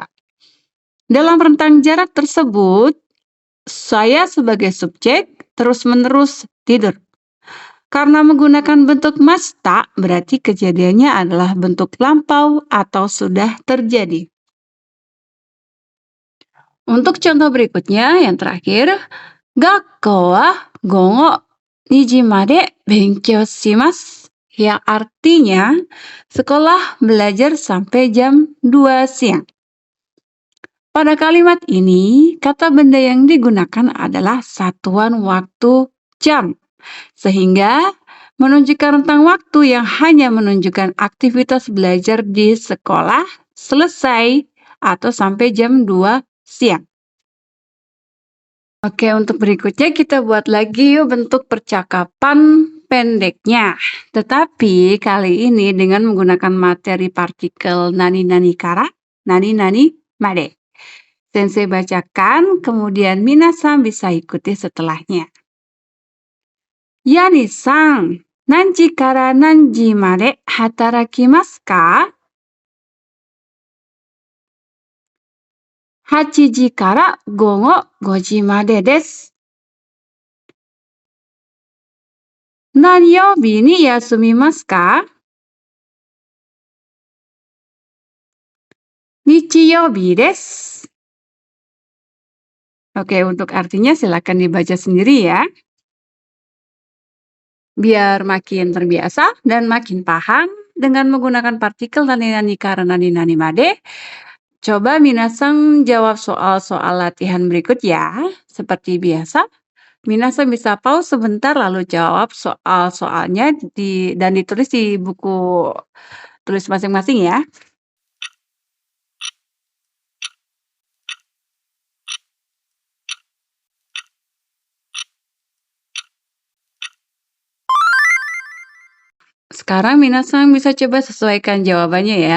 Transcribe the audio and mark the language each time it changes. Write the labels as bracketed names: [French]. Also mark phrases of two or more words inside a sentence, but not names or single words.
[Indonesian] Dalam rentang jarak tersebut, saya sebagai subjek terus-menerus tidur. Karena menggunakan bentuk masta, berarti kejadiannya adalah bentuk lampau atau sudah terjadi. Untuk contoh berikutnya, yang terakhir, [Japanese] 学校は午後 2時まで勉強します. [Indonesian] Yang artinya, sekolah belajar sampai jam 2 siang. Pada kalimat ini, kata benda yang digunakan adalah satuan waktu jam. Sehingga menunjukkan rentang waktu yang hanya menunjukkan aktivitas belajar di sekolah selesai atau sampai jam 2 siang. Oke, untuk berikutnya kita buat lagi yuk bentuk percakapan pendeknya. Tetapi kali ini dengan menggunakan materi partikel [Japanese] 何々から、何々まで. [Indonesian] Sensei bacakan, kemudian minasan bisa ikuti setelahnya. [Japanese] ヤニさん、何時から何時まで働きますか? 8時から午後5時までです。何曜日に休みますか？日曜日です。 [Indonesian] Oke, untuk artinya silakan dibaca sendiri ya. Biar makin terbiasa dan makin paham dengan menggunakan partikel [Japanese] 何々から何々まで. [Indonesian] Coba minasan jawab soal-soal latihan berikut ya. Seperti biasa, minasan bisa pause sebentar lalu jawab soal-soalnya dan ditulis di buku tulis masing-masing ya. Sekarang minasan bisa coba sesuaikan jawabannya ya.